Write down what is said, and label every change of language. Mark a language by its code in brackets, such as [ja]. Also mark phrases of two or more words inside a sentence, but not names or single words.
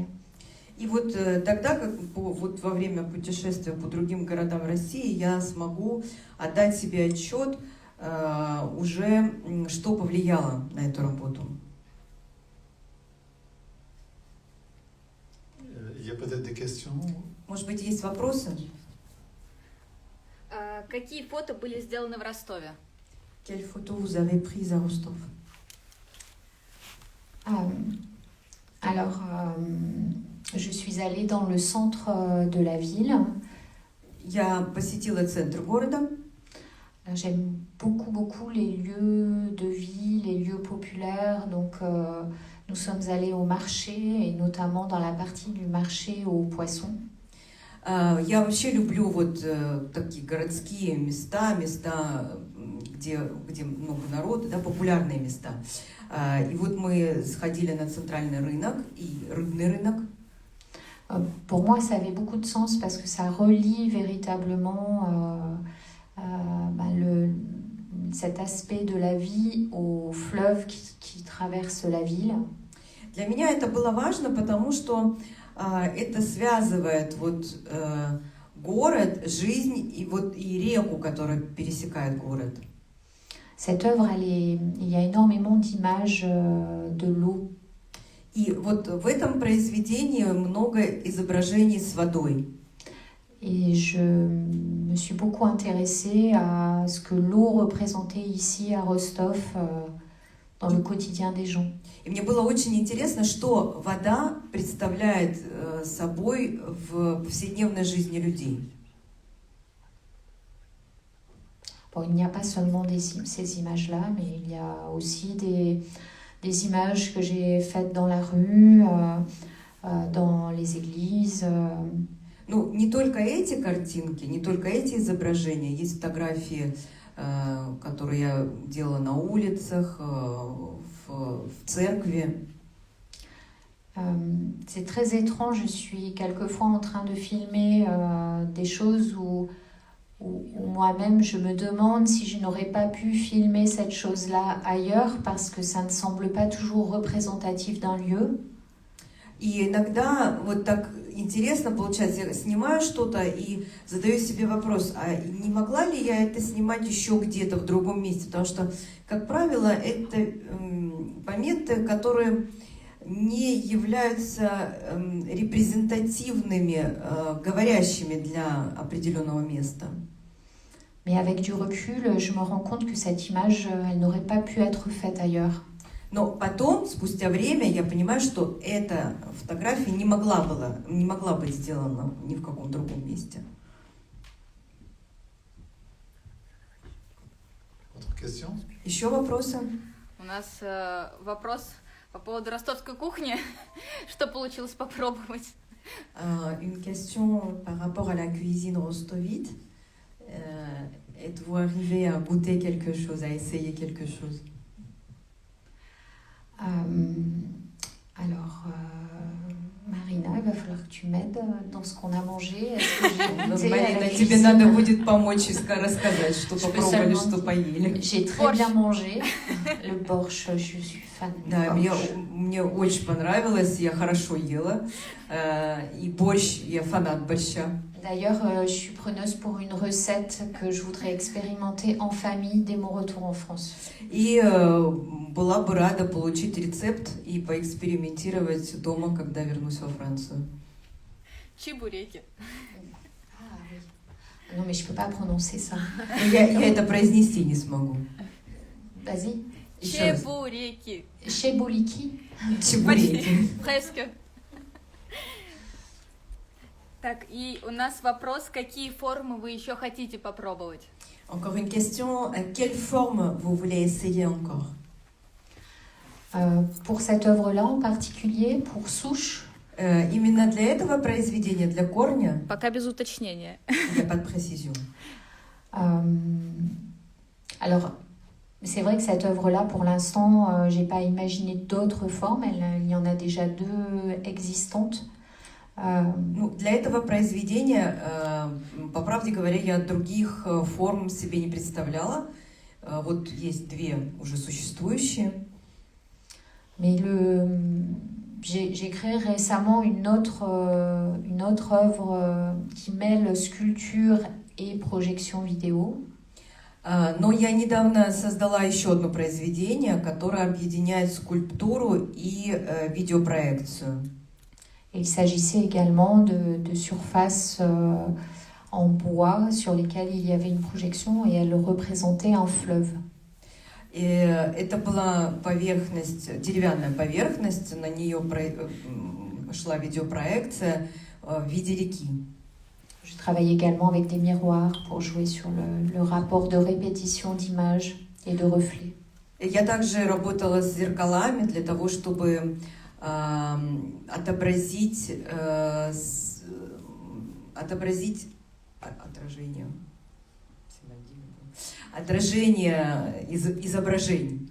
[ru] И вот тогда, вот во время путешествия по другим городам России, я смогу отдать себе отчет уже, что повлияло на эту работу. [fr] Il y a peut-être des questions? [ru] Может быть, есть вопросы? Какие фото были сделаны в Ростове? [fr] Quelles photos vous avez prises à Rostov? Alors, je suis allée dans le centre de la ville. [ru] Я посетила центр города. [fr] J'aime beaucoup les lieux de vie, les lieux populaires. Donc, nous sommes allés au marché et notamment dans la partie du marché aux poissons. [ru] Я вообще люблю вот такие городские места, где много народа, да, популярные места. И вот мы сходили на центральный рынок и рыбный рынок. [fr] Pour moi, ça avait beaucoup de sens parce que ça relie véritablement cet aspect de la vie au fleuve qui traverse la ville. [ru] Для меня это было важно, потому что это связывает город, жизнь и реку, которая пересекает город. [fr] Cette œuvre, il y a énormément d'images de l'eau. [ru] И вот в этом произведении много изображений с водой. [fr] Et je me suis beaucoup intéressée à ce que l'eau représentait ici à Rostov dans le quotidien des gens. [ru] И мне было очень интересно, что вода представляет собой в повседневной жизни людей. [fr] Bon, il n'y a pas seulement ces images-là, mais il y a aussi des images que j'ai faites dans la rue, dans les églises. [ru] Ну, не только эти картинки, не только эти изображения, есть фотографии, которые я делала на улицах, в церкви. [fr] C'est très étrange, je suis quelquefois en train de filmer des choses où moi-même je me demande si je n'aurais pas pu filmer cette chose-là ailleurs parce que ça ne semble pas toujours représentatif d'un lieu. [ru] И иногда вот так интересно получается, я снимаю что-то и задаю себе вопрос, а не могла ли я это снимать еще где-то в другом месте? Потому что, как правило, это моменты, которые не являются репрезентативными, говорящими для определенного места. [fr] Mais avec du recul, je me rends compte que cette image, elle n'aurait pas pu être faite ailleurs. [ru] Но потом, спустя время, я понимаю, что эта фотография не могла быть сделана ни в каком другом месте. Еще вопросы? У нас вопрос по поводу ростовской кухни. Что получилось попробовать? [fr] Une question par rapport à la cuisine rostovite. Êtes-vous arrivé à goûter quelque chose, à essayer quelque chose? Alors, Marina, il va falloir que tu m'aides dans ce qu'on a mangé. Est-ce que j'ai goûté [ru] Марина, тебе надо будет помочь и рассказать, что попробовали, что поели. [fr] J'ai très bien mangé. Le борщ, je suis fan. [ru] Да, мне очень понравилось, я хорошо ела. И борщ, я фанат борща. [fr] D'ailleurs, je suis preneuse pour une recette que je voudrais expérimenter en famille dès mon retour en France. [ru] И была бы рада получить рецепт и поэкспериментировать дома, когда вернусь во Францию. Чебуреки. [fr] Ah oui. Non, mais je peux pas prononcer ça. [ru] Я это произнести не смогу. [fr] Vas-y. [ru] Чебуреки. Чебулики. Чебуреки. [fr] Presque. [ru] Так, и у нас вопрос, какие формы вы еще хотите попробовать? [fr] Encore une question, quelle forme vous voulez essayer encore? Pour cette œuvre-là en particulier, pour souche. [ru] Именно для этого произведения, для корня? Пока без уточнения. [fr] Il n'y a pas de précision. Alors, c'est vrai que cette œuvre-là, pour l'instant, j'ai pas imaginé d'autres formes. Il y en a déjà 2 existantes. [ru] Ну, для этого произведения, по правде говоря, я других форм себе не представляла. Вот есть 2 уже существующие. [fr] Mais j'ai créé récemment une autre œuvre qui mêle sculpture et projection vidéo. [ru] Но я недавно создала еще одно произведение, которое объединяет скульптуру и видеопроекцию. [fr] Il s'agissait également de surfaces en bois sur lesquelles il y avait une projection et elle représentait un fleuve. [ru] И это была поверхность, деревянная поверхность, на нее шла видеопроекция в виде реки. [fr] Je travaille également avec des miroirs pour jouer sur le rapport de répétition d'images et de reflets. [ru] Я также работала с зеркалами для того, чтобы отобразить отражение изображений.